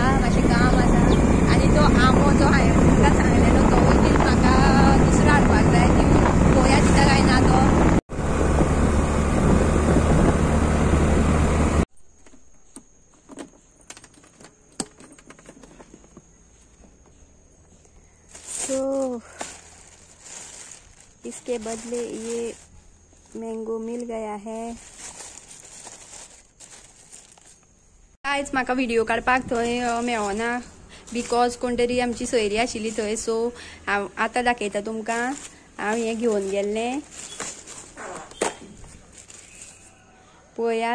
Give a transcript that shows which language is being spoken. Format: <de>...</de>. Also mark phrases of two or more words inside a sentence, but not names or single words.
<kok>मातशें काम आसा आनी तो आंबो जो हांवें तुमकां सांगलेलो तो वयल्यान म्हाका दुसरो हाडपाक जाय. पळोवया दिता काय ना तो.</kok> <hi>सो इसके बदले ये मैंगो मिल गया है.</hi> <kok>कांयच म्हाका व्हिडिओ काडपाक थंय मेळना बिकॉज कोण तरी आमची सोयरी आशिल्ली थंय. सो हांव आतां दाखयता तुमकां. हांव हें घेवन गेल्लें पळया.</kok>